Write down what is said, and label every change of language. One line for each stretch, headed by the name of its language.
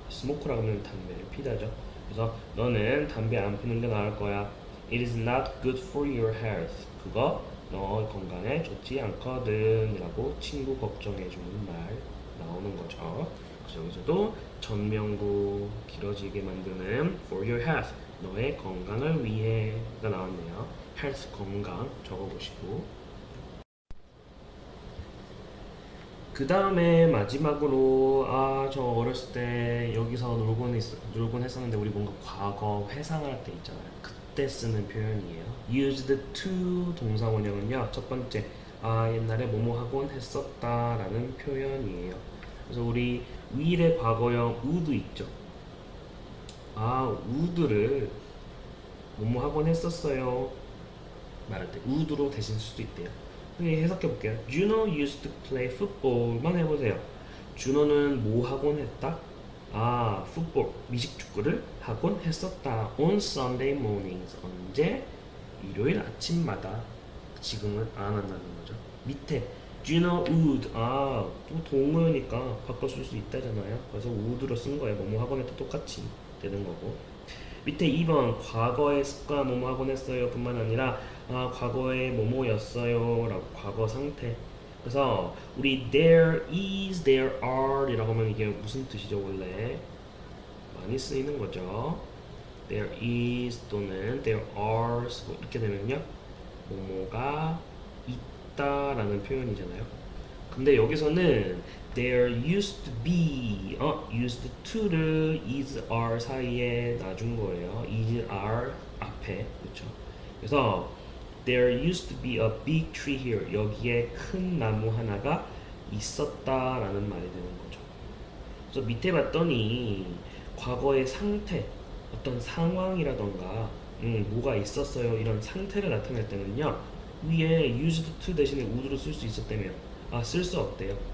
Korean: smoke라고 하면 담배를 피다죠. 그래서 너는 담배 안 피는 게 나을 거야.
English: It is not good for your health.
Korean: 그거 너 건강에 좋지 않거든 이라고 친구 걱정해 주는 말 나오는 거죠. 그래서 여기서도 전명구 길어지게 만드는
English: for your health
Korean: 너의 건강을 위해가 나왔네요. health 건강 적어보시고 그 다음에 마지막으로 저 어렸을 때 여기서 놀곤 했었는데 우리 뭔가 과거 회상할 때 있잖아요. 그때 쓰는 표현이에요. used to 동사 원형은요. 첫 번째 옛날에 뭐뭐 하곤 했었다 라는 표현이에요. 그래서 우리 위의 과거형 would 있죠. would를 뭐뭐 하곤 했었어요 말할 때 would로 대신 쓸 수도 있대요. 해석해 볼게요.
English: Juno used to play football만
Korean: 해보세요. 준호는 뭐 하곤 했다? 풋볼, 미식축구를 하곤 했었다.
English: On Sunday mornings.
Korean: 언제? 일요일 아침마다. 지금은 안 한다는 거죠. 밑에
English: Juno would.
Korean: 또 동어니까 바꿔 쓸 수 있다잖아요. 그래서 would로 쓴 거예요. 뭐뭐 하곤 했다 똑같이 되는 거고. 밑에 2번 과거의 습관 뭐뭐 하곤 했어요 뿐만 아니라 과거의 뭐뭐였어요 라고 과거 상태. 그래서 우리 there is, there are 이라고 하면 이게 무슨 뜻이죠? 원래 많이 쓰이는 거죠. there is 또는 there are 쓰고 이렇게 되면요 뭐뭐가 있다라는 표현이잖아요. 근데 여기서는 there used to be used to를 is, are 사이에 놔준 거예요. is, are 앞에 그렇죠. 그래서
English: there used to be a big tree here.
Korean: 여기에 큰 나무 하나가 있었다라는 말이 되는 거죠. 그래서 밑에 봤더니 과거의 상태, 어떤 상황이라던가 뭐가 있었어요 이런 상태를 나타낼 때는요 위에 used to 대신에 would로 쓸 수 있었다며 쓸 수 없대요.